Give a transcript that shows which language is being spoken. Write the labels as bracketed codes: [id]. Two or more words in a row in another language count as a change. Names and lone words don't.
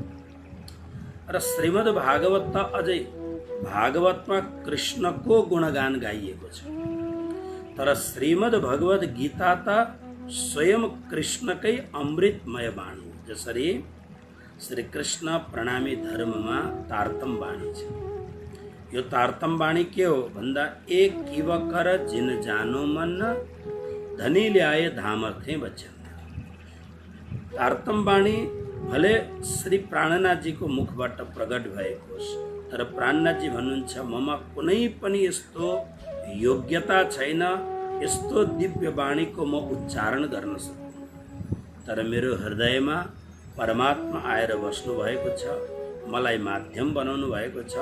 [ne] र श्रीमद् भागवत त अझै भागवतमा कृष्णको गुणगान गाइएको छ, तर श्रीमद् भगवत गीता त स्वयं कृष्णकै अमृतमय वाणी हो। जसरी श्री कृष्ण प्रणामी धर्ममा तारतम वाणी छ। [hi] यो तारतम वाणी के हो भन्दा एक किव कर जिन जानो मन धनी ल्याए धामर्थे वचन। [ne] तारतम वाणी भले श्री प्राणनाथजीको मुखबाट प्रकट भएको होस्, तर प्राणनाथजी भन्नुहुन्छ ममा कुनै पनि यस्तो योग्यता छैन, यस्तो दिव्य वाणीको म उच्चारण गर्न सक्दिनँ, तर मेरो हृदयमा परमात्मा आएर बस्नु भएको छ, मलाई माध्यम बनाउनु भएको छ।